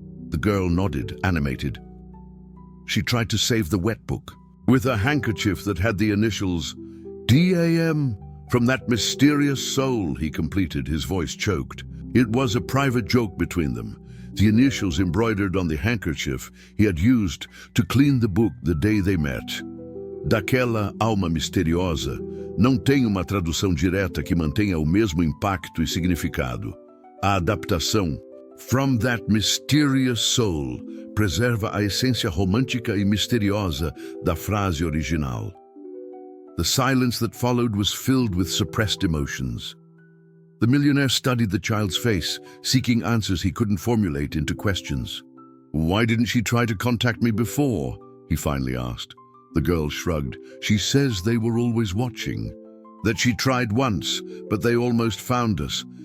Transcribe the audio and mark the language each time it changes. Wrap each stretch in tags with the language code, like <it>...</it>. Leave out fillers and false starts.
<en>The girl nodded, animated. She tried to save the wet book with a handkerchief that had the initials DAM. From that mysterious soul, he completed, his voice choked. It was a private joke between them. The initials embroidered on the handkerchief he had used to clean the book the day they met.</en> <pt>Daquela alma misteriosa, não tem uma tradução direta que mantenha o mesmo impacto e significado. A adaptação,</pt> <en>from that mysterious soul,</en> <pt>preserva a essência romântica e misteriosa da frase original.</pt> <en>The silence that followed was filled with suppressed emotions. The millionaire studied the child's face, seeking answers he couldn't formulate into questions. "Why didn't she try to contact me before?" he finally asked. The girl shrugged. "She says they were always watching. That she tried once, but they almost found us.</en>